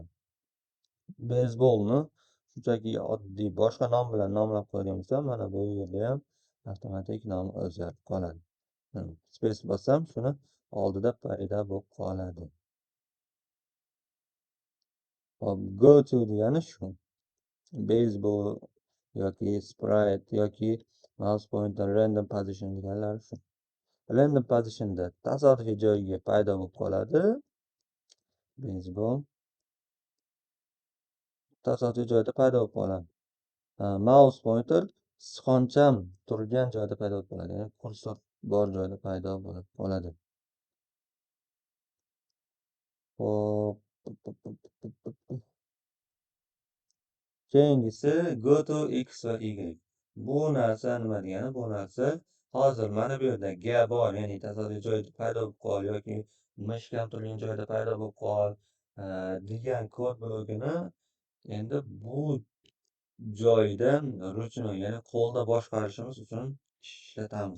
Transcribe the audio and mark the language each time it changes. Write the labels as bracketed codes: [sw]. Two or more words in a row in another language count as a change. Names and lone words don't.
[uz] Beyzbolni shunchaki oddiy boshqa nom bilan nomlab qo'yadigan bo'lsam, mana bu yerda ham avtomatik nomi o'zgarib qoladi. Space bossam, shuni oldida paydo bo'lib qoladi. Hop, [en] go to [uz] degani shu. Baseball yoki sprite yoki [en] mouse pointer random position [uz] deganlari shu. [en] Random positionda [uz] tasodifiy joyiga paydo bo'lib qoladi. Baseball tasodifiy joyda paydo bo'lib qoladi. [en] Mouse pointer [uz] sichqoncham turgan joyda paydo bo'lib qoladi. Ya'ni kursor bor joyda paydo bo'lib qoladi. Hop. Keyingisi [en] go to x [uz] va y. Bu narsa nima degani? Bu narsa hozir mana bu yerda ga bor, ya'ni tasodifiy joyda paydo bo'lib qol yoki mishkam turgan joyda paydo bo'lib qol degan kod blogini endi bu joydan ruchnoy, ya'ni qo'lda boshqarishimiz uchun ishlatamiz.